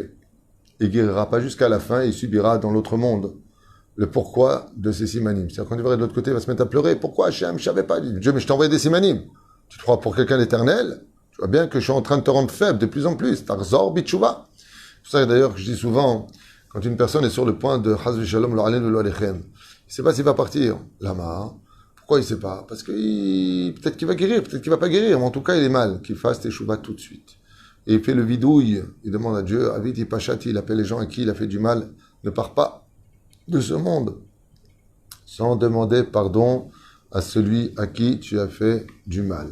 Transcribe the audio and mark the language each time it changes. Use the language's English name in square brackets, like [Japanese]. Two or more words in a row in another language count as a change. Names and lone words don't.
[French] Il guérira pas jusqu'à la fin, et il subira dans l'autre monde le pourquoi de ces simanim. C'est-à-dire quand il va de l'autre côté, il va se mettre à pleurer. Pourquoi Hachem, je savais pas. Dieu, mais je t'ai envoyé des simanim. Tu te crois pour quelqu'un d'éternel? Tu vois bien que je suis en train de te rendre faible de plus en plus. [Hebrew] תחזור בתשובה. [French] C'est ça d'ailleurs que je dis souvent, quand une personne est sur le point de [Hebrew] חס ושלום לא עלינו לא עליכם, [French] il ne sait pas s'il va partir. Lama. Pourquoi il ne sait pas? Parce que peut-être qu'il va guérir, peut-être qu'il ne va pas guérir, mais en tout cas il est mal. Qu'il fasse teshuva tout de suite. Et il fait le vidouille, il demande à Dieu, [Hebrew] עויתי פשעתי, [French] il appelle les gens à qui il a fait du mal, ne part pas de ce monde sans demander pardon à celui à qui tu as fait du mal.